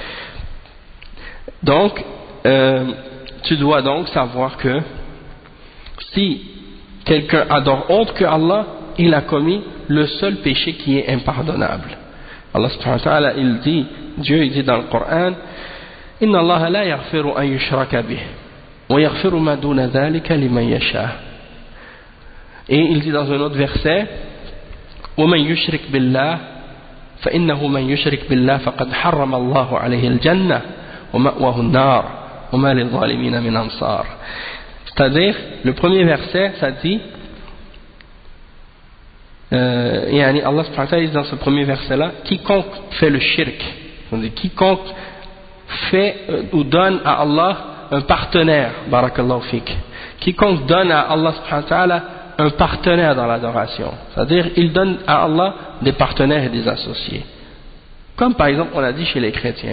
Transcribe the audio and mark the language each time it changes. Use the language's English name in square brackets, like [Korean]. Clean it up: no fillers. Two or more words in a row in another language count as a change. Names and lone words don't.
[French] Donc tu dois donc savoir que si quelqu'un adore autre que Allah, il a commis le seul péché qui est impardonnable. [Arabic] الله سبحانه وتعالى, [French] Dieu il dit dans le Coran, [Arabic] إن الله لا يغفر أن يشرك به ويغفر ما دون ذلك لمن يشاء. [French] Et il dit dans un autre verset, [Arabic] ومن يشرك بالله فإنه من يشرك بالله فقد حرم الله عليه الجنة ومأواه النار وما للظالمين من أنصار. [French] C'est-à-dire, le premier verset, ça dit, [Arabic] الله سبحانه وتعالى [French] dit dans ce premier verset-là, quiconque fait le shirk, c'est-à-dire quiconque fait ou donne à Allah un partenaire, [Arabic] بارك الله فيك, [French] quiconque donne à [Arabic] الله سبحانه وتعالى [French] un partenaire dans l'adoration, c'est-à-dire il donne à Allah des partenaires et des associés, comme par exemple on a dit chez les chrétiens.